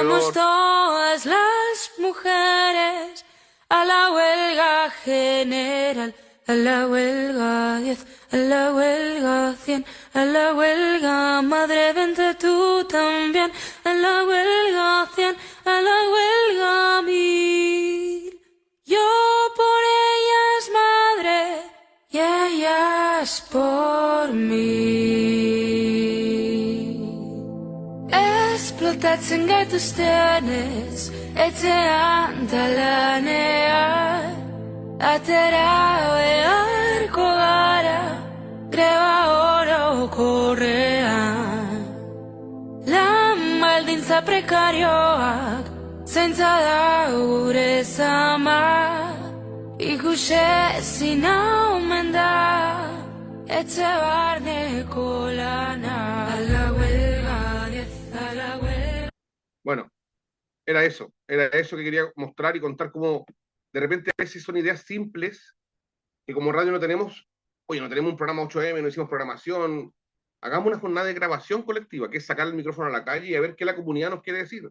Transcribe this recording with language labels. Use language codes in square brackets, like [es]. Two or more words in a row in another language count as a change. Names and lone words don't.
[es] Vamos todas las mujeres a la huelga general, a la huelga 10, a la huelga 100, a la huelga madre, vente tú también, a la huelga 100, a la huelga 1000. Yo por ellas madre y ellas por mí. [eu] Esplotatzen gaituztenez, etxean talanean, atera beharko gara, greba orokorrean. Lan baldintza prekarioak, zaintza da gure zama, ikusezin omen da, etxe barneko lana. [es] A la huelga 10, a la huelga. Bueno, era eso que quería mostrar y contar cómo de repente a veces son ideas simples que como radio no tenemos un programa 8M, no hicimos programación, hagamos una jornada de grabación colectiva, que es sacar el micrófono a la calle y a ver qué la comunidad nos quiere decir.